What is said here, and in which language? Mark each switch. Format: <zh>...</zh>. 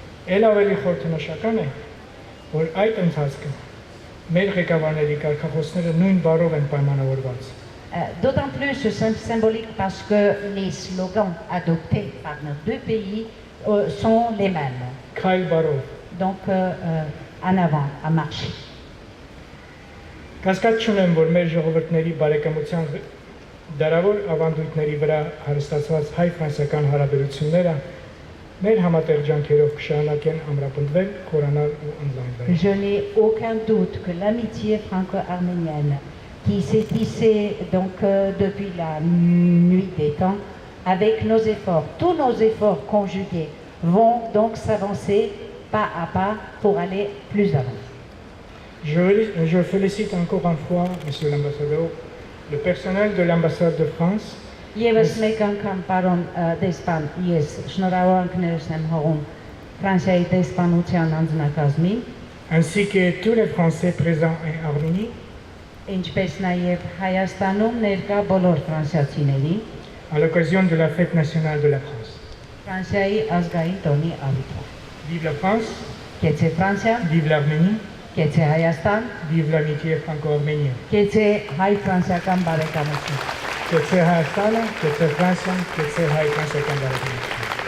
<hy>Էլ ավելի խորհրդանշական է, որ այդ ընթացքը մեր ղեկավարների կարգախոսները նույն բառով են պայմանավորված։</hy> <fr>D'autant plus symbolique parce que les slogans adoptés par nos deux pays sont les mêmes.</fr> <hy>Քայլ բառով։</hy> <fr>Donc en avant, à marcher.</fr> <hy>Կասկած չունեմ, որ մեր ժողովուրդների բարեկամության դարավոր ավանդույթների վրա հարստացված հայ-ֆրանսիական հարաբերությունները մեր համատեղ ջանքերով կշարունակեն ամրապնդվել, խորանալ ու ընդլայնվել։</hy> <fr>Je n'ai aucun doute que l'amitié franco-arménienne qui s'est tissée donc depuis la nuit des temps, avec nos efforts, tous nos efforts conjugués, vont donc s'avancer pas à pas pour aller plus avant. Je félicite encore une fois, Monsieur l'ambassadeur, le personnel de l'ambassade de France,</fr> <hy>Եվս մեկ անգամ պարոն դեսպան, ես շնորհավորանքներս եմ հողում Ֆրանսիայի դեսպանության անձնակազմին,</hy> <fr>ainsi que tous les Français présents en Arménie,</fr> <hy>ինչպես նաև Հայաստանում ներկա բոլոր ֆրանսիացիներին,</hy> <fr>à l'occasion de la fête nationale de la France.</fr> <hy>Ֆրանսիայի ազգային տոնի առիթով։</hy> <fr>Vive la France,</fr> <hy>Կեցե Ֆրանսիա,</hy> <fr>vive l'Arménie,</fr> <hy>կեցե Հայաստան,</hy> <fr>vive l'amitié franco-arménienne.</fr> <hy>կեցե հայ-ֆրանսիական բարեկամություն։ Կեցե Հայաստանը, կեցե Ֆրանսիան, կեցե հայ-ֆրանսիական բարեկամություն։</hy>